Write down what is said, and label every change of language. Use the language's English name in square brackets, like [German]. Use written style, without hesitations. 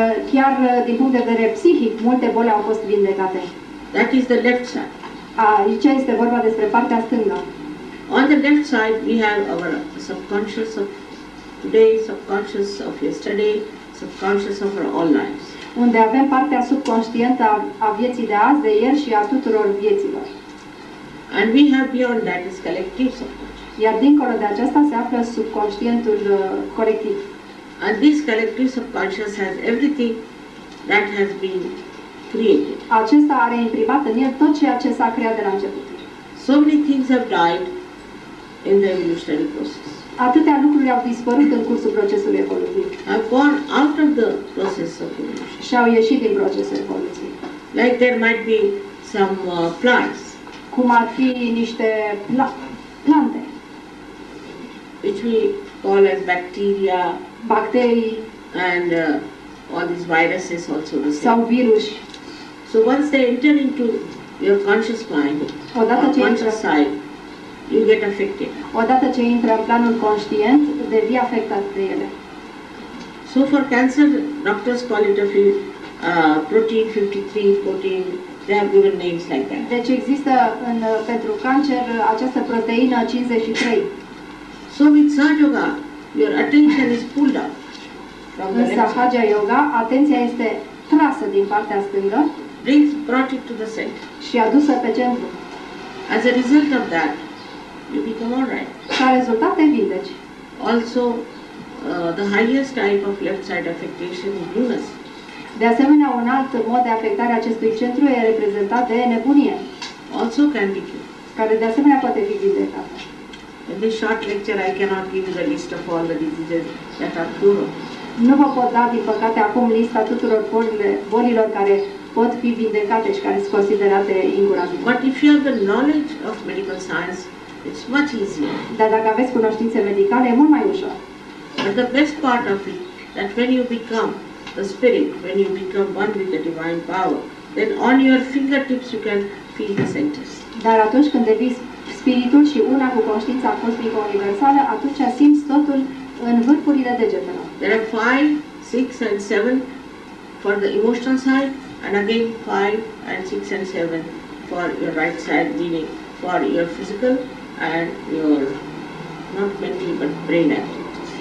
[Romanian] Chiar din punct de vedere psihic, multe boli au fost vindecate. [English] That is the left side. [Romanian] Aici este vorba despre partea stângă. [English] On the left side, we have our subconscious of today, subconscious of yesterday, subconscious of our all lives. [Romanian] Unde avem partea subconștientă a vieții de azi, de ieri și a tuturor vieților. [English] And we have beyond that is collective subconscious. [Romanian] Iar dincolo de aceasta se află subconștientul colectiv. [English] And this collective subconscious has everything that has been created. [Romanian] Acesta are imprimat în el tot ceea ce s-a creat de la început. [English] So many things have died in the evolutionary process. [Romanian] Atâtea lucruri au dispărut în cursul procesului evolutiv [English] Have gone out of the process of evolution. [Romanian] și au ieșit din procesul evoluției. [English] Like there might be some plants [Romanian] Cum ar fi niște plante, [English] which we call as bacteria [Romanian] bacterii [English] and all these viruses also the [Romanian] sau [English] same. [Romanian] viruși. [English] So once they enter into your conscious mind [Romanian] Odată [English] or [Romanian] ce [English] conscious [Romanian] intră, [English] side, you get affected. [Romanian] odată ce intră în planul conștient, devii afectat de ele. [English] So for cancer, doctors call it a protein 53, protein, they have given names like that. [Romanian] Deci există pentru cancer această proteină 53. [English] So with Sahaja Yoga, your attention is pulled out from the left side, [Romanian] Sahaja Yoga, atenția este trasă din partea stângă [English] brought it to the center. [Romanian] și adusă pe centru. [English] As a result of that, you become all right. [Romanian] Ca rezultat te vindeci. [English] Also, the highest type of left side affectation is lunacy. [Romanian] De asemenea, un alt mod de afectare a acestui centru e reprezentat de nebunie, [English] Also can be cured. [Romanian] care de asemenea poate fi vindecată. [English] In this short lecture, I cannot give you the list of all the diseases that are curable. [Romanian] Nu vă pot da, din păcate, acum lista tuturor bolilor care pot fi vindecate și care sunt considerate incurabile. [English] But if you have the knowledge of medical science, it's much easier. [Romanian] Dar dacă aveți cunoștințe medicale, e mult mai ușor. [English] But the best part of it, that when you become the spirit, when you become one with the divine power, then on your fingertips you can feel the centers. [Romanian] Dar atunci când devii spiritul și una cu conștiința cosmică universală, atunci simți totul în vârfurile degetelor. [English] There are 5, 6 and 7 for the emotional side, and again 5 and 6 and 7 for your right side, meaning for your physical and your, not mental but brain activity.